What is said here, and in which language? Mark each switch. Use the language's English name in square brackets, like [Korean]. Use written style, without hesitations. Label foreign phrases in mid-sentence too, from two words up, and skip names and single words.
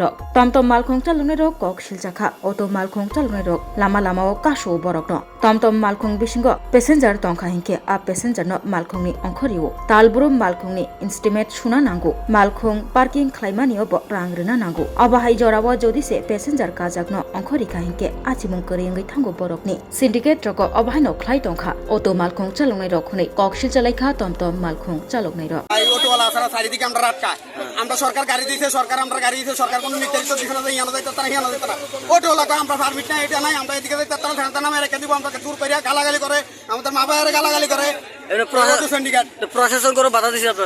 [Kok Borok] Rok Tom Malkong Chalongai Rok Kokshil Chakha Oto Malkong Chalongai Rok Lama Lamao Kasho Borok no Tom Malkong Bisingo Passenger Tongkha Hinke a passenger no Malkong ni Ongkhoriu Talburu Malkong ni instrument Suna Nangu Malkong parking Khlaimani Obo Rangrina Nangu Obahai Jorawa Jodise passenger Kajak no Ongkhorika Hinke Achimung Koringai Thango Borok ni syndicate Roko Obahino Khlai Tongkha Oto Malkong Chalongai Rok Khune Kokshil Chalaikha Tom Malkong Chalongai Rok [Bangla] এই অটোওয়ালা সারা চারিদিকে আমরা রাটকায় আমরা সরকার গাড়ি দিয়েছে সরকার আমরা গাড়ি দিয়েছে সরকার কোনো নির্ধারিত দিশা দেয় না যাইতে তারা হিয়ানো যাইতে না অটোওয়ালাকে আমরা পারমিট নাই এটা নাই আমরা এদিকে যাইতে তারা ঠান্ডা নামে রেখে দিব আমরা দূর করিয়া গালাগালি করে আমাদের মা বাবারে গালাগালি করে এটা প্রশাসন করে বাধা দিছে আপনারা